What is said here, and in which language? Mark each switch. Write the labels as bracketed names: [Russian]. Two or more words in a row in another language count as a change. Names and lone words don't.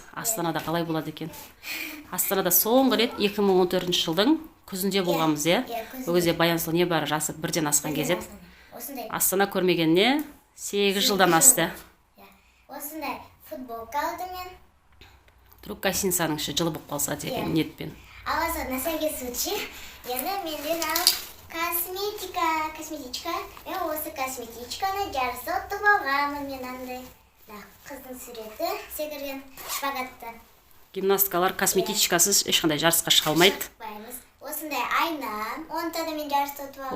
[Kazakh] Астанада қалай болады екен? Астанада соңғы рет 2014 жылдың күзінде болғанбыз, Ол кезде Баянсұлу не бары жасы 1-ден асқан кезет. Астана көрмегеніне 8 жылдан асты. Осындай футболка алдым мен. Вдруг гостиницаның іші жылы болып қалса деген ниетпен. [Russian] Аласа на всякий случай. [Kazakh] Енді менден алып косметичка. Мен осы косметичканы жарысы ұтып алғанмын мен андай. Қыздың суреті секірген шпагатта. Гимнасткалар косметичкасыз ешқандай жарысқа шыға алмайды. Осындай айна, онда да мен жарысты ұтып алғанмын.